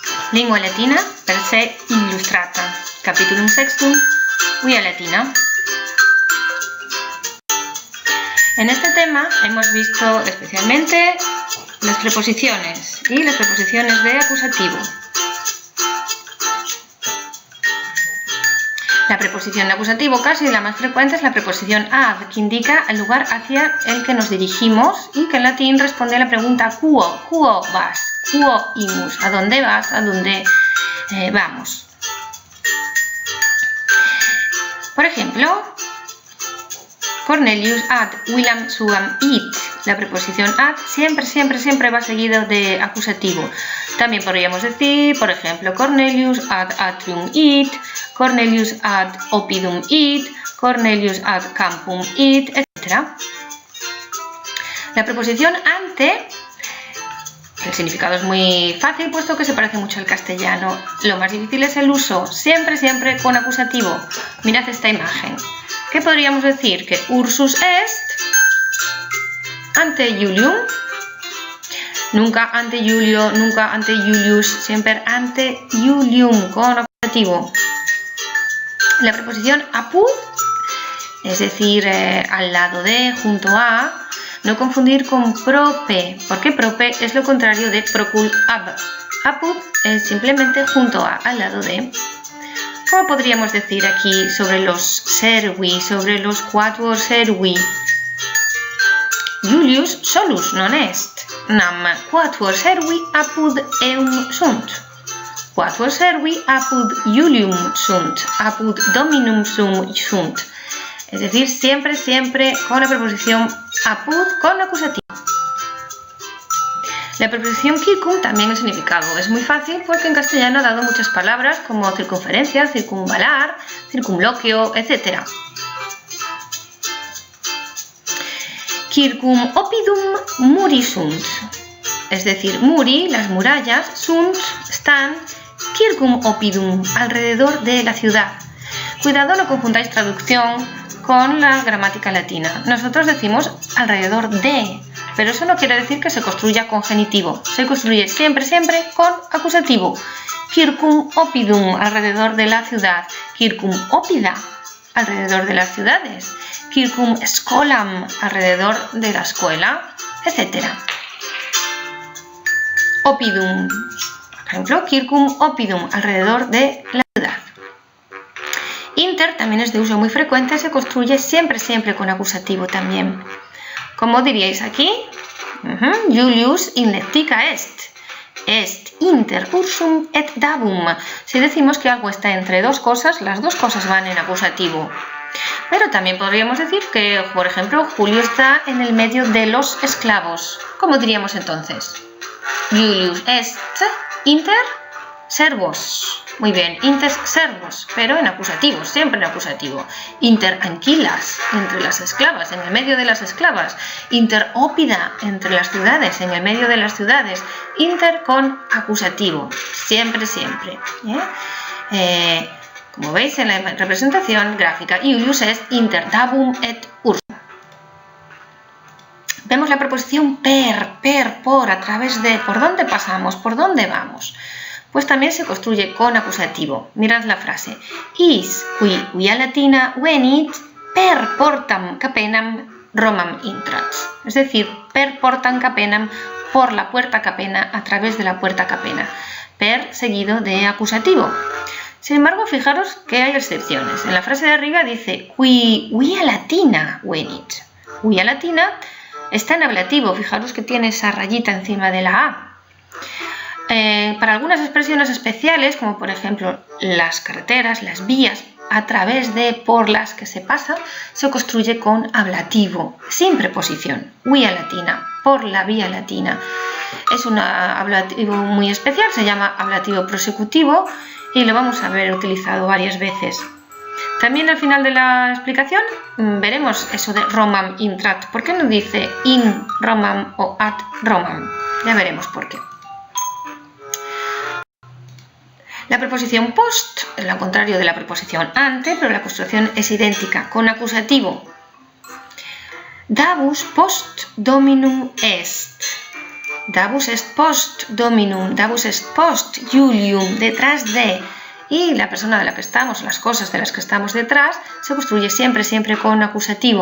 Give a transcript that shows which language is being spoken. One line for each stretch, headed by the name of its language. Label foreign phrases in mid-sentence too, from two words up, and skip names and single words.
Latin: Lingua latina per se illustrata. Capitulum sextum, via latina.
Spanish: En este tema hemos visto especialmente las preposiciones y las preposiciones de acusativo. La preposición de acusativo casi la más frecuente es la preposición ad, que indica el lugar hacia el que nos dirigimos y que en latín responde a la pregunta
Latin: quo vas, quo imus,
Spanish: a dónde vas, a dónde vamos. Por ejemplo,
Latin: Cornelius ad Willam suam it.
Spanish: La preposición ad siempre va seguido de acusativo. También podríamos decir, por ejemplo,
Latin: Cornelius ad atrium it, Cornelius ad oppidum it, Cornelius ad campum it, etc.
Spanish: La preposición ante, el significado es muy fácil puesto que se parece mucho al castellano. Lo más difícil es el uso, siempre con acusativo. Mirad esta imagen. ¿Qué podríamos decir?
Latin: Que Ursus est ante Julium.
Spanish: Nunca ante Julio, nunca
Latin: ante Julius,
Spanish: siempre
Latin: ante Julium,
Spanish: con acusativo. La preposición apud, es decir, al lado de, junto a, no confundir con prope, porque prope es lo contrario de
Latin: procul ab.
Spanish: Apud es simplemente junto a, al lado de. ¿Cómo podríamos decir aquí sobre los servi, sobre los
Latin: quatuor servi? Julius solus non est, nam quatuor servi apud eum sunt. Quatuor servi apud Julium sunt, apud Dominum sum sunt.
Spanish: Es decir, siempre con la preposición apud con acusativo. La preposición circum también el significado es muy fácil porque en castellano ha dado muchas palabras como circunferencia, circunvalar, circunloquio, etc.
Latin: Circum oppidum muri sunt,
Spanish: es decir,
Latin: muri, las murallas, sunt,
Spanish: están,
Latin: circum oppidum,
Spanish: alrededor de la ciudad. Cuidado, no confundáis traducción con la gramática latina. Nosotros decimos alrededor de, pero eso no quiere decir que se construya con genitivo. Se construye siempre con acusativo.
Latin: Circum oppidum,
Spanish: alrededor de la ciudad.
Latin: Circum oppida,
Spanish: alrededor de las ciudades.
Latin: Circum scholam,
Spanish: alrededor de la escuela, etc. Oppidum, por ejemplo,
Latin: circum oppidum,
Spanish: alrededor de la ciudad. Inter también es de uso muy frecuente, se construye siempre con acusativo también. ¿Cómo diríais aquí?
Latin: Julius in lectica est. Est inter ursum et davum.
Spanish: Si decimos que algo está entre dos cosas, las dos cosas van en acusativo. Pero también podríamos decir que, por ejemplo, Julio está en el medio de los esclavos. ¿Cómo diríamos entonces?
Latin: Julius est inter servos.
Spanish: Muy bien,
Latin: inter servos,
Spanish: pero en acusativo, siempre en acusativo.
Latin: Inter anquilas,
Spanish: entre las esclavas, en el medio de las esclavas.
Latin: Inter oppida,
Spanish: entre las ciudades, en el medio de las ciudades. Inter con acusativo, siempre. Como veis en la representación gráfica,
Latin: Julius est inter davum et ursum.
Spanish: Vemos la preposición per, por, a través de, ¿por dónde pasamos? ¿Por dónde vamos? Pues también se construye con acusativo. Mirad la frase.
Latin: Is qui via latina venit per portam capenam Romam intrat.
Spanish: Es decir,
Latin: per portam capenam,
Spanish: por la puerta capena, a través de la puerta capena. Per seguido de acusativo. Sin embargo, fijaros que hay excepciones. En la frase de arriba dice
Latin: qui via latina venit. Via latina
Spanish: está en ablativo. Fijaros que tiene esa rayita encima de la A. Para algunas expresiones especiales, como por ejemplo las carreteras, las vías a través de, por las que se pasa, se construye con ablativo, sin preposición.
Latin: Vía latina,
Spanish: por la vía latina. Es un ablativo muy especial, se llama ablativo prosecutivo y lo vamos a ver utilizado varias veces. También al final de la explicación veremos eso de
Latin: Romam intrat.
Spanish: ¿Por qué no dice
Latin: in Romam
Spanish: o
Latin: ad Romam?
Spanish: Ya veremos por qué. La preposición post es lo contrario de la preposición ante, pero la construcción es idéntica, con acusativo.
Latin: Davus post dominum est. Davus est post dominum, davus est post Julium,
Spanish: detrás de. Y la persona de la que estamos, las cosas de las que estamos detrás, se construye siempre con acusativo.